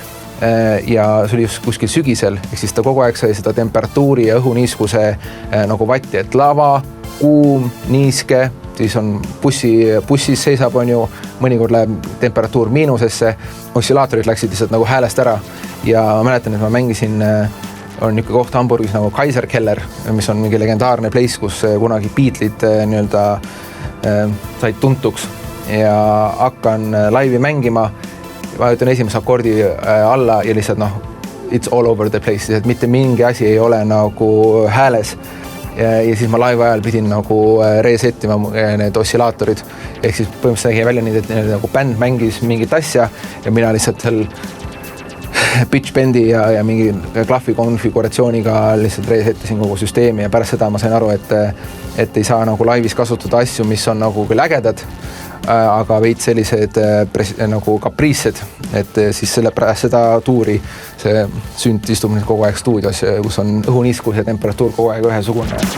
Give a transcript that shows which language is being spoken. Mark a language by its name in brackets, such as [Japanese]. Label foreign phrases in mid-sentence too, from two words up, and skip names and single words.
[Estonian] ja see oli just kuskil sügisel, ehk siis ta kogu aeg sai seda temperatuuri ja õhuniiskuse nagu vatti, et lava, kuum, niiske, siis on bussis seisab, on ju, mõnikord läheb temperatuur miinusesse, ossilaatorid läksid lihtsalt nagu häälest ära ja ma mäletan, et ma mängisin on niisugune koht Hamburgis nagu Kaiserkeller, mis on mingi legendaarne place, kus kunagi Beatles'id nii-öelda said tuntuks ja hakkan laivi mängima, vajutan esimese akordi alla ja lihtsalt [English] it's all over the place, [Estonian] et mitte mingi asi ei ole nagu hääles ja siis ma laivi ajal pidin nagu resettima need ossilaatorid, ehk siis põhimõtteliselt nägi välja nii, et nagu bänd mängis mingit asja ja mina lihtsalt seal [English] pitch bendi [Estonian] ja mingi klahvi konfiguratsiooniga lihtsalt resettisin kogu süsteemi ja pärast seda ma sain aru, et ei saa nagu laivis kasutada asju, mis on nagu küll ägedad, aga veits sellised nagu kapriissed, et siis selle pärast seda tuuri see sünt istub kogu aeg stuudios, kus on õhuniiskus ja temperatuur kogu aeg ühesugune.